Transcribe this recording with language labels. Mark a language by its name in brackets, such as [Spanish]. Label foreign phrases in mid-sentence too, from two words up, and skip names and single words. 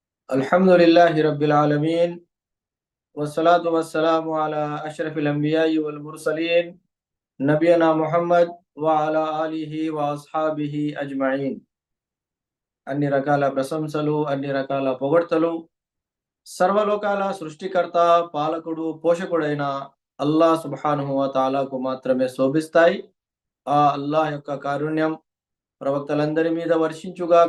[Arabic] الحمد لله رب العالمين والصلاة والسلام على أشرف الأنبياء والمرسلين نبينا محمد وعلى آله وأصحابه أجمعين. [Telugu] అన్ని రకాల ప్రశంసలు, అన్ని రకాల పొగడ్తలు సర్వలోకాల సృష్టికర్త, పాలకుడు, పోషకుడైన అల్లాహ్ [Arabic] سبحانه وتعالى [Telugu] మాత్రమే శోభిస్తాయి. ఆ అల్లాహ్ యొక్క కారుణ్యం ప్రవక్తలందరి మీద వర్షించుగాక.